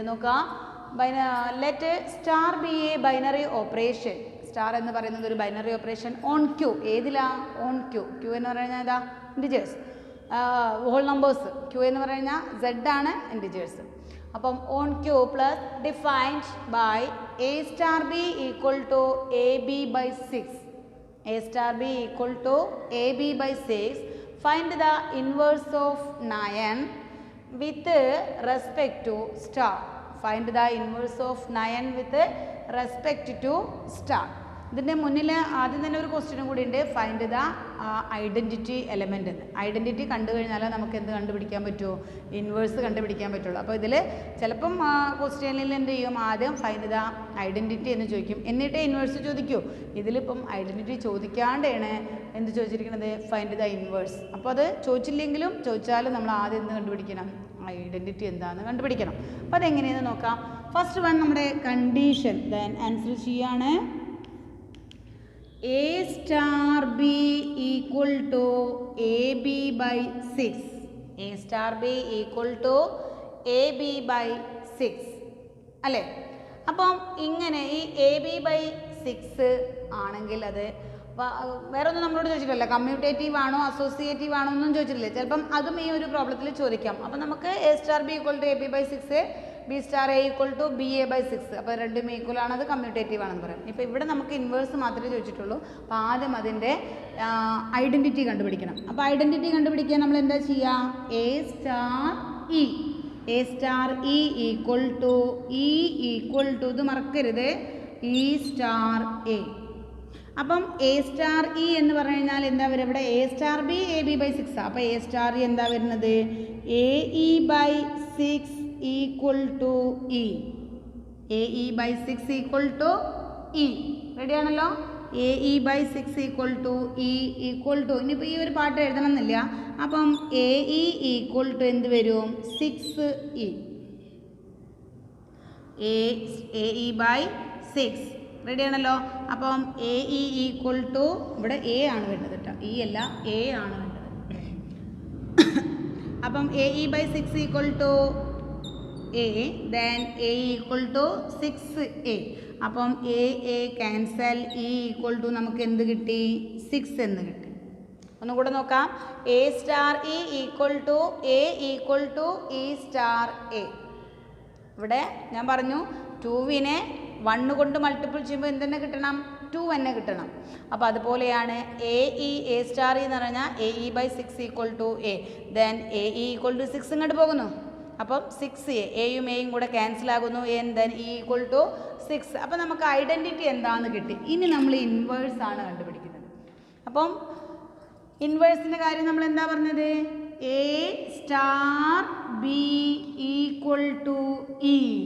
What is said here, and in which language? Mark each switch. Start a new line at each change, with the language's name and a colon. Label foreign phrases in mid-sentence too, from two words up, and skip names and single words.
English: നോക്കാം. let star be a binary operation. സ്റ്റാർ
Malayalam: എന്ന് പറയുന്നത് ഒരു
English: binary operation on Q. ഏതിലാ? on Q. ക്യൂ
Malayalam: എന്ന് പറഞ്ഞാൽ ഏതാ?
English: integers, whole numbers.
Malayalam: ക്യൂ എന്ന് പറഞ്ഞാൽ Z ആണ്, ഇൻറ്റിജേഴ്സ്.
English: അപ്പം on Q plus defined by a star b = ab by 6. a star b = ab by 6. Find the inverse of 9 with respect to star. Find the inverse of 9 with respect to star.
Malayalam: ഇതിൻ്റെ മുന്നിൽ ആദ്യം തന്നെ ഒരു ക്വസ്റ്റ്യനും കൂടി ഉണ്ട്.
English: find the identity element എന്ന്.
Malayalam: ഐഡൻറ്റിറ്റി കണ്ടു കഴിഞ്ഞാൽ നമുക്ക് എന്ത് കണ്ടുപിടിക്കാൻ പറ്റുമോ? ഇൻവേഴ്സ് കണ്ടുപിടിക്കാൻ പറ്റുള്ളൂ. അപ്പോൾ ഇതിൽ ചിലപ്പം ക്വസ്റ്റ്യനിൽ എന്ത് ചെയ്യും? ആദ്യം
English: find the identity
Malayalam: എന്ന് ചോദിക്കും, എന്നിട്ടേ ഇൻവേഴ്സ് ചോദിക്കൂ. ഇതിലിപ്പം ഐഡൻറ്റിറ്റി ചോദിക്കാണ്ടാണ് എന്ത് ചോദിച്ചിരിക്കുന്നത്?
English: find the inverse.
Malayalam: അപ്പോൾ അത് ചോദിച്ചില്ലെങ്കിലും ചോദിച്ചാലും നമ്മൾ ആദ്യം എന്ത് കണ്ടുപിടിക്കണം? ഐഡൻറ്റിറ്റി എന്താണെന്ന് കണ്ടുപിടിക്കണം. അപ്പോൾ അതെങ്ങനെയെന്ന് നോക്കാം.
English: first one
Malayalam: നമ്മുടെ കണ്ടീഷൻ.
English: then answer ചെയ്യാണ്. a star b = ab by 6. a star b = ab by 6 അല്ലേ?
Malayalam: അപ്പം ഇങ്ങനെ ഈ
English: ab by 6
Malayalam: ആണെങ്കിൽ അത് വേറെ ഒന്നും നമ്മളോട് ചോദിച്ചിട്ടില്ല. കമ്മ്യൂട്ടേറ്റീവ് ആണോ അസോസിയേറ്റീവ് ആണോ ഒന്നും ചോദിച്ചിട്ടില്ല. ചിലപ്പം അതും ഈ ഒരു പ്രോബ്ലത്തിൽ ചോദിക്കാം.
English: അപ്പം നമുക്ക് a star b = ab by 6, b star a = ba by 6.
Malayalam: അപ്പോൾ രണ്ടും ഈക്വൽ ആണ്, അത് കമ്മ്യൂട്ടേറ്റീവ് ആണെന്ന് പറയാം. ഇപ്പോൾ ഇവിടെ നമുക്ക് ഇൻവേഴ്സ് മാത്രമേ ചോദിച്ചിട്ടുള്ളൂ. അപ്പോൾ ആദ്യം അതിൻ്റെ ഐഡൻറ്റിറ്റി കണ്ടുപിടിക്കണം. അപ്പോൾ ഐഡൻറ്റിറ്റി കണ്ടുപിടിക്കാൻ നമ്മൾ എന്താ ചെയ്യുക?
English: a star e =
Malayalam: ഇത് മറക്കരുത്,
English: e star a.
Malayalam: അപ്പം
English: a star e
Malayalam: എന്ന് പറഞ്ഞു കഴിഞ്ഞാൽ എന്താ വരിക?
English: ഇവിടെ a star b ab by 6.
Malayalam: അപ്പോൾ
English: a star e
Malayalam: എന്താ വരുന്നത്?
English: ae by 6 = e. ae by 6 = e.
Malayalam: റെഡി ആണല്ലോ?
English: ae by 6 = e
Malayalam: = ഇനിയിപ്പോൾ ഈ ഒരു പാട്ട് എഴുതണം എന്നില്ല. അപ്പം ae = എന്ത് വരും?
English: 6e. ae by 6.
Malayalam: റെഡി ആണല്ലോ? അപ്പം ae = ഇവിടെ a ആണ് വേണ്ടത് കേട്ടോ, e അല്ല, a ആണ് വേണ്ടത്.
English: അപ്പം ae by 6 = a. then a = 6a.
Malayalam: അപ്പം
English: a cancel,
Malayalam: e = നമുക്ക് എന്ത് കിട്ടി? 6 എന്ന് കിട്ടി. ഒന്നുകൂടെ നോക്കാം.
English: a star e = a = e star a.
Malayalam: ഇവിടെ ഞാൻ പറഞ്ഞു 2വിനെ 1 കൊണ്ട് മൾട്ടിപ്പിൾ ചെയ്യുമ്പോൾ എന്തെന്നെ കിട്ടണം? 2 തന്നെ കിട്ടണം. അപ്പോൾ അതുപോലെയാണ്
English: a star e
Malayalam: എന്ന് പറഞ്ഞാൽ
English: ae by 6 = a. then ae = 6
Malayalam: ഇങ്ങോട്ട് പോകുന്നു. അപ്പം 6a, എയും എയും കൂടെ ക്യാൻസൽ ആകുന്നു.
English: then e = 6.
Malayalam: അപ്പോൾ നമുക്ക് ഐഡൻറ്റിറ്റി എന്താണെന്ന് കിട്ടി. ഇനി നമ്മൾ ഇൻവേഴ്സ് ആണ് കണ്ടുപിടിക്കുന്നത്. അപ്പം ഇൻവേഴ്സിൻ്റെ കാര്യം നമ്മൾ എന്താ പറഞ്ഞത്?
English: a star b equal to e.